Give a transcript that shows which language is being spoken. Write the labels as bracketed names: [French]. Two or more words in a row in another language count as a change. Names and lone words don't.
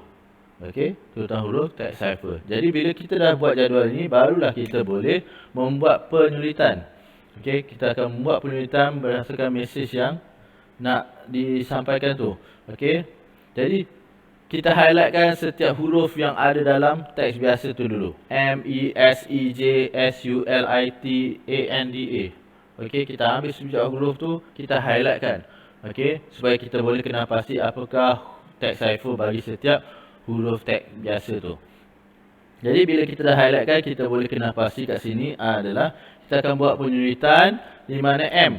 [Malay] Okey, turutan huruf teks cipher. Jadi bila kita dah buat jadual ini, barulah kita boleh membuat penyulitan. Okey, kita akan membuat penyulitan berdasarkan mesej yang nak disampaikan tu. Okey, jadi kita highlightkan setiap huruf yang ada dalam teks biasa tu dulu. M, E, S, E, J, S, U, L, I, T, A, N, D, A. Okey, kita ambil setiap huruf tu, kita highlightkan. Okey, supaya kita boleh kenal pasti apakah teks cipher bagi setiap huruf teks biasa tu. Jadi bila kita dah highlightkan, kita boleh kenal pasti kat sini adalah kita akan buat penyulitan di mana M.